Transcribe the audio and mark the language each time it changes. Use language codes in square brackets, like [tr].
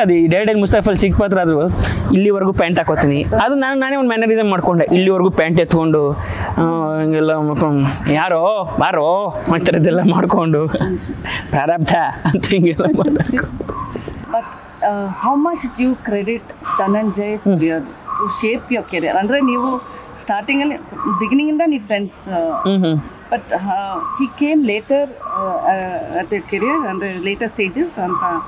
[kn] ಅದು ಈ ಡೈರೆಕ್ಟ್ ಮುಸ್ತಫಲ್ ಚಿಕ್ಕ ಪಾತ್ರ ಅದು ಇಲ್ಲಿವರೆಗೂ ಪ್ಯಾಂಟ್ ಹಾಕೋತೀನಿ, ಅದು ನಾನೇ ಒಂದು ಮ್ಯಾನರಿಸಮ್ ಮಾಡ್ಕೊಂಡೆ. ಇಲ್ಲಿವರೆಗೂ ಪ್ಯಾಂಟ್ ಎತ್ಕೊಂಡು ಹಿಂಗೆಲ್ಲ ಯಾರೋ ಬಾರೋ ಮಾಡ್ತಾರದೆಲ್ಲ ಮಾಡಿಕೊಂಡು ಪ್ರಾರಬ್ಧ ಅಂತ ಹಿಂಗೆಲ್ಲ ಮಾಡ್ತಾರೆ. [en] But how much do you credit Dhananjay to shape your career? [kn] ಅಂದರೆ ನೀವು ಸ್ಟಾರ್ಟಿಂಗಲ್ಲಿ ಬಿಗಿನಿಂಗಿಂದ ನೀವು friends, but [en] he came later at the career [kn] ಅಂದರೆ ಲೇಟರ್ ಸ್ಟೇಜಸ್ ಅಂತ?